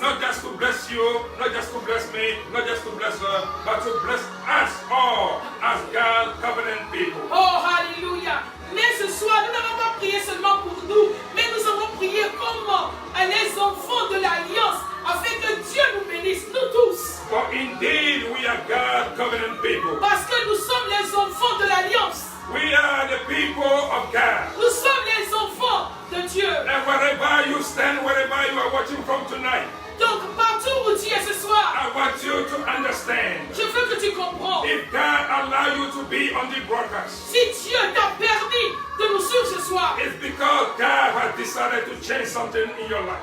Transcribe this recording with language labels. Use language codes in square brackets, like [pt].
[en] Not just to bless you, not just to bless me, not just to bless her, but to bless us all as God's covenant people. [fr] Oh, alléluia. Mais ce soir, nous n'avons pas prié seulement pour nous, mais nous avons prié comme les enfants de l'Alliance, afin que Dieu nous bénisse, nous tous. [en] For indeed we are God's covenant people. [fr] Parce que nous sommes les enfants de l'Alliance. [en] We are the people of God. [fr] Nous sommes les enfants de Dieu. [en] And wherever you stand, wherever you are watching from tonight, [fr] Donc, partout où tu es ce soir, [en] I want you to understand. [fr] je veux que tu comprends. [en] If God allow you to be on the broadcast, [fr] Si Dieu t'a permis de nous suivre ce soir, [en] it's because God has decided to change something in your life.